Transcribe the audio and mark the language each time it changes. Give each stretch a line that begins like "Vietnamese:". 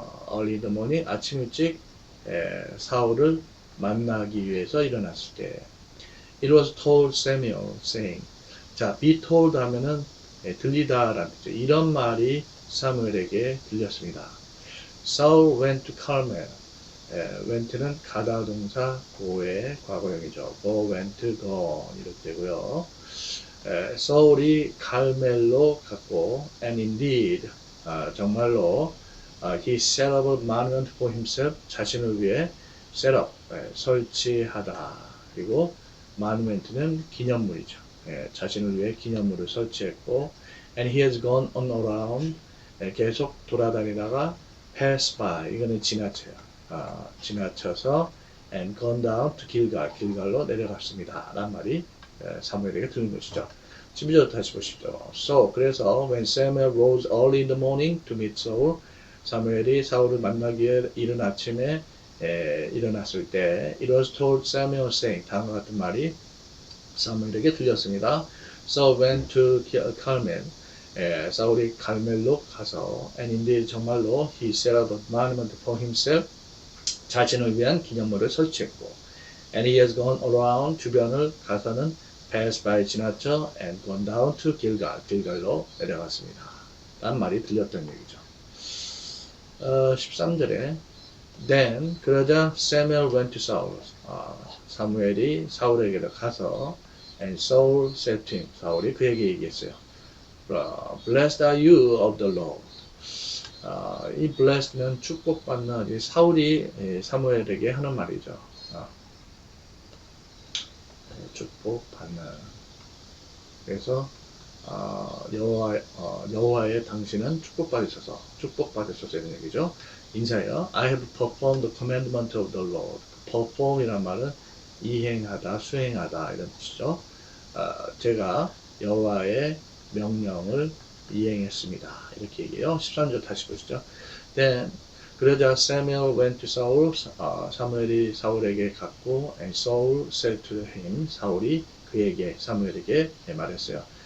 English: early in the morning,
Korean: 아침 일찍 사울을 만나기 위해서 일어났을 때
English: It was told Samuel saying, 자, be told
Korean: 하면은 들리다라는 뜻이죠. 이런 말이 사무엘에게 들렸습니다.
English: Saul went to Carmel.
Korean: went는 가다 동사 go의 과거형이죠.
English: go, went, gone
Korean: 이렇게 되고요. 사울이 갈멜로 갔고,
English: and indeed, 정말로 he set up a monument for himself.
Korean: 자신을 위해 set up, 설치하다. 그리고 monument는 기념물이죠. 자신을 위해 기념물을 설치했고,
English: and he has gone on around.
Korean: 계속 돌아다니다가 pass by. 이거는 지나쳐요.
English: 지나쳐서 and gone down to Gilgal.
Korean: 길갈로 내려갔습니다. 라는 말이 사무엘에게 들은 것이죠. 12절 다시 보십시오.
English: So, 그래서 when Samuel rose early in the morning to meet Saul.
Korean: 사무엘이 사울을 만나기 위해 이른 아침에 일어났을 때
English: it was told Samuel saying,
Korean: 다음과 같은 말이 사무엘에게 들렸습니다.
English: So went to Carmel.
Korean: 사울이 갈멜로 가서
English: and indeed 정말로 he set up a monument for himself.
Korean: 자신을 위한 기념물을 설치했고
English: and he has gone around.
Korean: 주변을 가서는
English: pass by 지나쳐 and gone down to Gilgal.
Korean: 길갈로 내려갔습니다. 라는 말이 들렸던 얘기죠.
English: 13절에 Then 그러자 Samuel went to Saul.
Korean: 사무엘이 사울에게로 가서
English: and Saul said to him.
Korean: 사울이 그에게 얘기했어요.
English: Blessed are you of the Lord.
Korean: 이 blessed는 축복받는 이 사울이 사무엘에게 하는 말이죠. 축복받는. 그래서 여호와의 당신은 축복받으셔서 이런 얘기죠. 인사해요.
English: I have performed the commandment of the Lord.
Korean: perform이란 말은 이행하다, 수행하다 이런 뜻이죠. 제가 여호와의 명령을 이행했습니다. 이렇게 얘기해요. 13절 다시 보시죠.
English: Then 그러자 Samuel went to Saul.
Korean: 사무엘이 사울에게 갔고
English: and Saul said to him.
Korean: 사울이 그에게 사무엘에게 말했어요.